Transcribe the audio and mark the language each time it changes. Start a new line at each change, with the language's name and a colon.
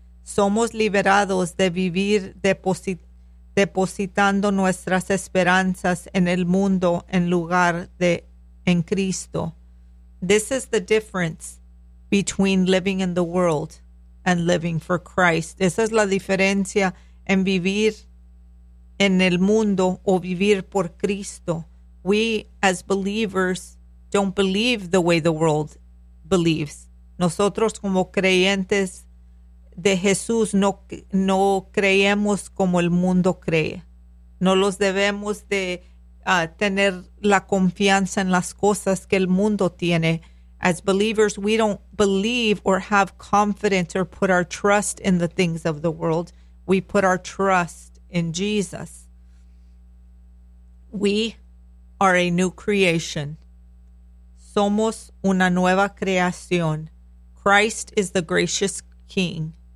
Spanish: Somos liberados de vivir depositando nuestras esperanzas en el mundo en lugar de en Cristo.
English: This is the difference between living in the world and living for Christ.
Spanish: Esa es la diferencia en vivir en el mundo o vivir por Cristo.
English: We as believers don't believe the way the world believes.
Spanish: Nosotros como creyentes de Jesús no creemos como el mundo cree. No los debemos de tener la confianza en las cosas que el mundo tiene.
English: As believers, we don't believe or have confidence or put our trust in the things of the world. We put our trust in Jesus. We are a new creation.
Spanish: Somos una nueva creación.
English: Christ is the gracious King.